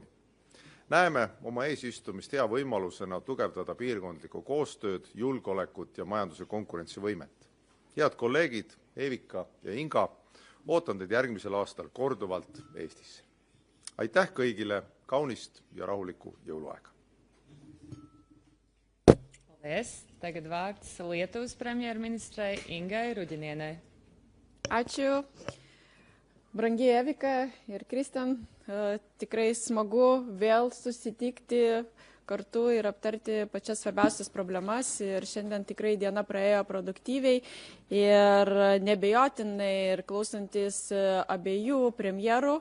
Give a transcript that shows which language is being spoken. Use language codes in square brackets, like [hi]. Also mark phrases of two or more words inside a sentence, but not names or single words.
[et] Näeme oma eesistumist hea võimalusena tugevdada piirkondlikku koostööd, julgeolekut ja majanduse konkurentsivõimet. Head kolleegid Evika ja Inga, ootan teid järgmisel aastal korduvalt Eestisse. Aitäh kõigile, kaunist ja rahulikku jõuluaega! [lv] Tagad vārds Lietuvas premjerministrei Ingai Ruģinienei. [lt] Ačiū. Brangi Evika ir Kristen, tikrai smagu vėl susitikti kartu ir aptarti pačias svarbiausias problemas. Ir šiandien tikrai diena praėjo produktyviai ir nebejotinai ir klausantis abiejų premjerų.